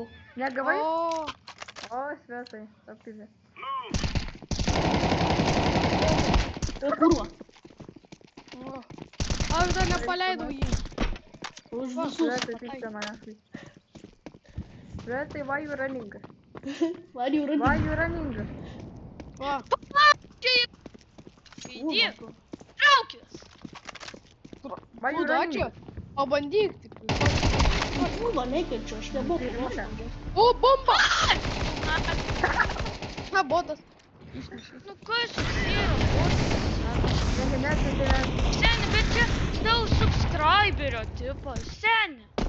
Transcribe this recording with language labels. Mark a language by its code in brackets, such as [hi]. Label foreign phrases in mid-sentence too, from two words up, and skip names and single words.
[lt] Negavai? O, Svetai, apizė. O, kurva. Aš dar nepaleidau jį. Už visus. Svetai, tik čia manęs. Svetai, [en] why you running? Why you running? [lt] Va. Įdėk. Traukis. [en] Why you running? [lt] Pabandyk tik. Kurva, nekirčiu, aš nemoku. O, bomba! Na, botas. Nu kas yra botas? Seni, bet čia dėl subscriberio tipo, seni.